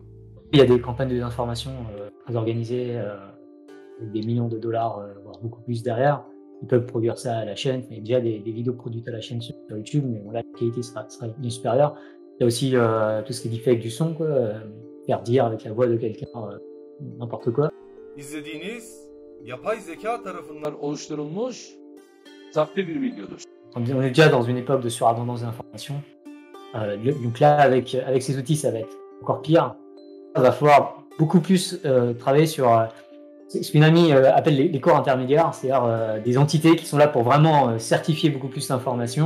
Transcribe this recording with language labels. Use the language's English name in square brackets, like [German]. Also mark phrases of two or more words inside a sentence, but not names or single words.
[French] Il y a des campagnes de désinformation très organisées, avec des millions de dollars, voire beaucoup plus derrière. Ils peuvent produire ça à la chaîne. Il y a déjà des vidéos produites à la chaîne sur YouTube, mais bon, là, la qualité sera bien supérieure. Il y a aussi tout ce qui est deepfake du son, faire dire avec la voix de quelqu'un n'importe quoi. [Turkish] İzlediğiniz yapay zeka tarafından oluşturulmuş sahte bir videodur. [French] On est déjà dans une époque de surabondance d'informations. Donc là, avec ces outils, ça va être encore pire. Il va falloir beaucoup plus travailler sur ce qu'une amie appelle les corps intermédiaires, c'est-à-dire des entités qui sont là pour vraiment certifier beaucoup plus l'information.